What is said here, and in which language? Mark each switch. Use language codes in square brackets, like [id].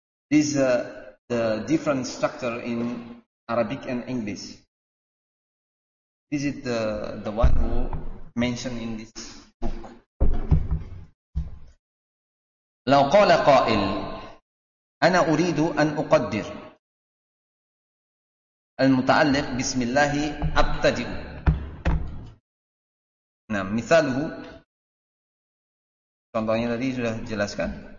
[en] This is the different structure in Arabic and English. This is the one who mentioned in this book. [ar] لو قال قائل أنا أريد أن أقدر المتعلق بسم الله أبتدئ. [ms] Nah, misalnya, contohnya tadi sudah jelaskan.